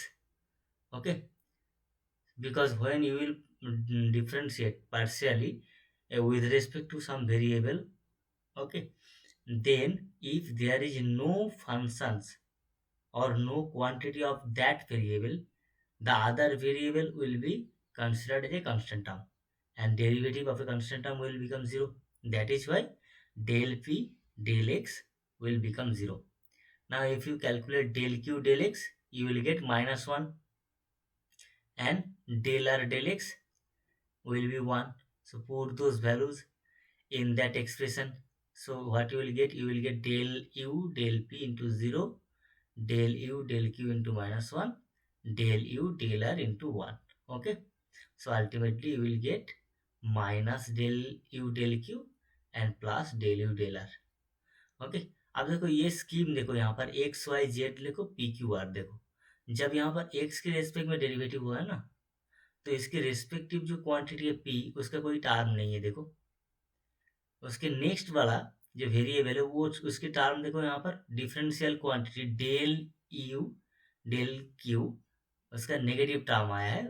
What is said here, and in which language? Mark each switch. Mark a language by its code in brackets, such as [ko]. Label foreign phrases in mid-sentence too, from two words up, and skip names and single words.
[en] Okay, because when you will differentiate partially with respect to some variable, okay, then if there is no functions or no quantity of that variable, the other variable will be considered as a constant term, and derivative of a constant term will become 0. That is why del p del x will become 0. Now if you calculate del q del x, you will get -1, and del r del x will be 1. So put those values in that expression. So what you will get? You will get del u del p into 0, del u del q into -1, del u del r into 1. Okay, so ultimately you will get minus del u del q and plus del u del r. [hi] ओके, अब देखो ये स्कीम देखो, यहाँ पर एक्स वाई जेड देखो, पी क्यू आर देखो, जब यहाँ पर एक्स के रेस्पेक्ट में डेरिवेटिव हुआ है ना, तो इसके रेस्पेक्टिव जो क्वांटिटी है पी, उसका कोई टर्म नहीं है। देखो उसके नेक्स्ट वाला जो वेरिएबल है वो उसकी टर्म देखो, यहाँ पर [en] differential quantity del u del q, [hi] उसका [en] negative term [hi] आया है।